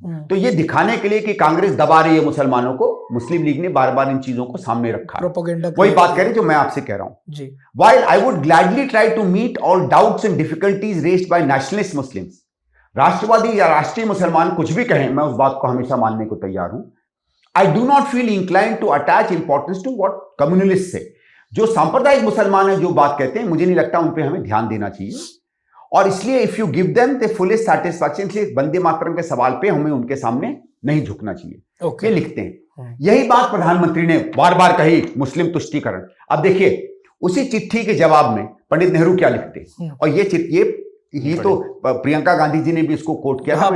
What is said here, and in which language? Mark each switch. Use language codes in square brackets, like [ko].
[hi] तो ये दिखाने के लिए कि कांग्रेस दबा रही है मुसलमानों को, मुस्लिम लीग ने बार बार इन चीजों को सामने रखा। वही बात कह रहे जो मैं आपसे कह रहा हूं। [en] While I would gladly try to meet all doubts and difficulties raised by nationalist Muslims, [hi] राष्ट्रवादी या राष्ट्रीय मुसलमान कुछ भी कहें, मैं उस बात को हमेशा मानने को तैयार हूं। [en] I do not feel inclined to attach importance to what communalists say। [hi] जो सांप्रदायिक मुसलमान है जो बात कहते हैं, मुझे नहीं लगता उन पे हमें ध्यान देना चाहिए, और इसलिए [en] if you give them the fullest satisfaction, [hi] इसलिए वंदे मातरम के सवाल पे हमें उनके सामने नहीं झुकना चाहिए। ये लिखते हैं। यही बात प्रधानमंत्री ने बार बार कही, मुस्लिम तुष्टीकरण। अब देखिए उसी चिट्ठी के जवाब में पंडित नेहरू क्या लिखते, और ये तो प्रियंका गांधी जी ने भी इसको कोट किया था।